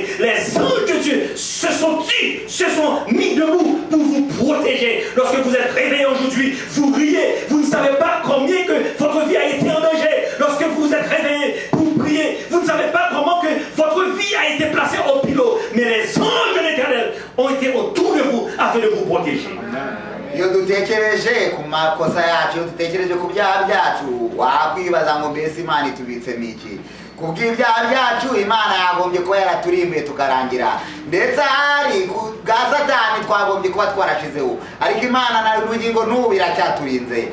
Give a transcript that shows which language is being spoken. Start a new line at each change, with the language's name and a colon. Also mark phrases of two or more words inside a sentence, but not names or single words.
French: Les anges de Dieu se sont mis debout pour vous protéger. Lorsque vous êtes réveillés aujourd'hui, vous riez. Vous ne savez pas combien que votre vie a été en danger. Lorsque vous êtes réveillés pour prier, vous ne savez pas comment que votre vie a été placée au pilote. Mais les anges de l'Éternel ont été autour de vous afin de vous protéger.
Kinyarwanda: Iyo dutekereje ku makosa yacu, iyo dutekereje ku byaha byacu, wakwibaza ngo mbese Imana itubitsemo iki? Ku bw'ibyaha byacu Imana yagombye kuba yaraturimbuye tukarangira, ndetse hari bwa Satani twagombye kuba twarashizeho, ariko Imana na n'ubugingo n'ubu iracyaturinze.